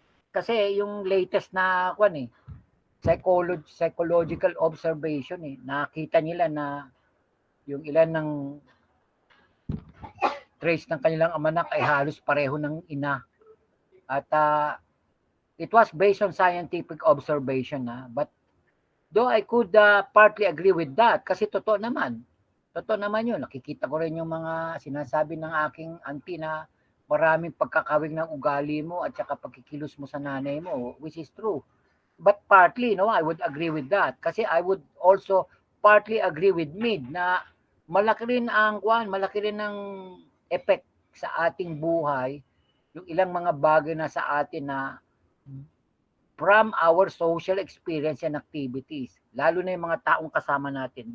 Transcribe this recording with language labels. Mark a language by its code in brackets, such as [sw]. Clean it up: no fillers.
[tl] Kasi yung latest na psychological observation, nakita nila na yung ilan ng trace ng kanilang amanak ay halos pareho ng ina. [en] At it was based on scientific observation. But though I could partly agree with that, [tl] kasi totoo naman yun. Nakikita ko rin yung mga sinasabi ng aking auntie na maraming pagkakawig ng ugali mo at saka pagkikilos mo sa nanay mo, [en] which is true. But partly, I would agree with that. [tl] Kasi [en] I would also partly agree with Mead [tl] na malaki rin ang effect sa ating buhay, yung ilang mga bagay na sa atin na [en] from our social experience and activities, [tl] lalo na yung mga taong kasama natin.